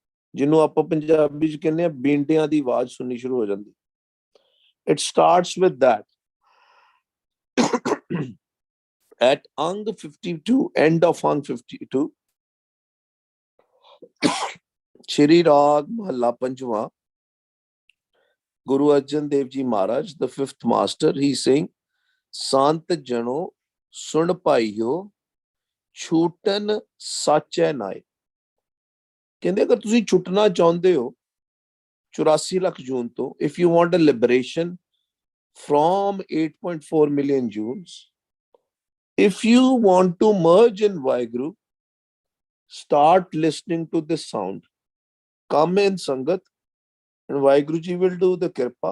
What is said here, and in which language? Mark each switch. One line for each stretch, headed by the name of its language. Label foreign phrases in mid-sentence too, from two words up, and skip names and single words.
Punjabi: ਜਿਹਨੂੰ ਆਪਾਂ ਪੰਜਾਬੀ ਚ ਕਹਿੰਦੇ ਆ ਬੀਂਟਿਆਂ ਦੀ ਆਵਾਜ਼ ਸੁਣਨੀ ਸ਼ੁਰੂ ਹੋ ਜਾਂਦੀ।
English: It starts with that. At Ang 52, end of Ang 52, Shri Rag Mahalla Panchwa, Guru Arjan Dev Ji Maharaj, the fifth master, he's saying,
Punjabi: ਸੰਤ ਜਨੋ ਸੁਣ ਪਾਇਓ ਛੁਟਣ ਸਾਚੇ ਨਾਇ. ਕਹਿੰਦੇ ਅਗਰ ਤੁਸੀਂ ਛੁੱਟਣਾ ਚਾਹੁੰਦੇ ਹੋ 84 ਲੱਖ ਜੂਨ ਤੋਂ,
English: if you want a liberation from 8.4 million Jews, if you want to merge in Vaheguru, start listening to this sound. Come in Sangat, and Vaheguru Ji will do the Kirpa.